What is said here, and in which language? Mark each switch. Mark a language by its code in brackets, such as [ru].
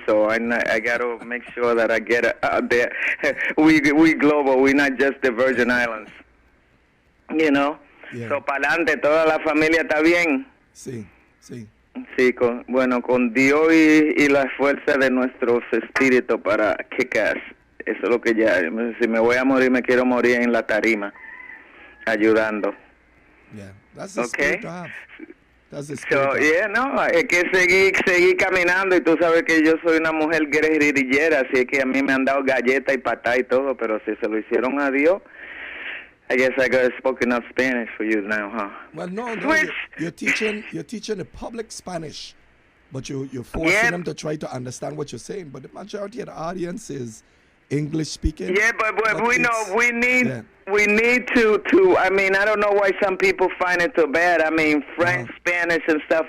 [en] So I got to make sure that I get out there. We global. We're not just the Virgin Islands. Yeah. [es] So pa'lante, toda la familia está bien. Sí, sí. Sí, con Dios y la fuerza de nuestros espíritus para [en] kick ass. [es] Eso es lo que ya. Si me voy a morir, me quiero morir en la tarima, ayudando. [en] Yeah, that's the spirit to have. That's the spirit. [es] So, hay que seguir caminando, y tú sabes que yo soy una mujer guerrillera, así que a mí me han dado galleta y patá y todo, pero si se lo hicieron a Dios, [en] I guess I got spoken enough Spanish for you now, huh? Well, no, you're teaching the public Spanish, but you're forcing them to try to understand what you're saying. But the majority of the audience is English speaking. Yeah, but we know we need to. I mean, I don't know why some people find it so bad. I mean, French, Spanish, and stuff.